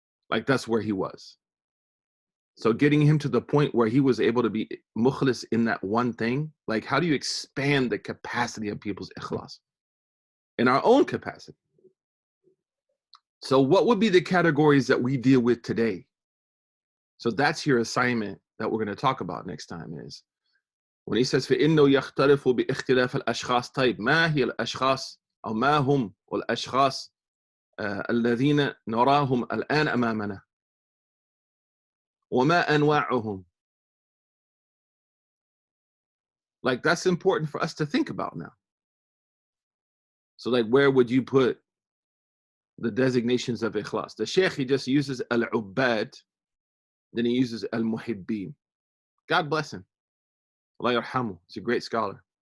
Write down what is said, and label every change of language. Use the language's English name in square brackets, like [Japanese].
[English] Like that's where he was. So getting him to the point where he was able to be mukhlis in that one thing, like how do you expand the capacity of people's ikhlas? In our own capacity. So what would be the categories that we deal with today? So that's your assignment that we're going to talk about next time is when he says [Arabic] فإنه يختلف باختلاف الأشخاص. طيب ما هي الأشخاص أو ما هم الأشخاص الذين نراهم الآن أمامنا وما أنواعهم. [English] Like that's important for us to think about now. So like where would you put the designations of ikhlas? The Sheikh, he just uses al-ubbad, then he uses al-muhibbin. God bless him. [Arabic] Allah yarhamu. [English] He's a great scholar.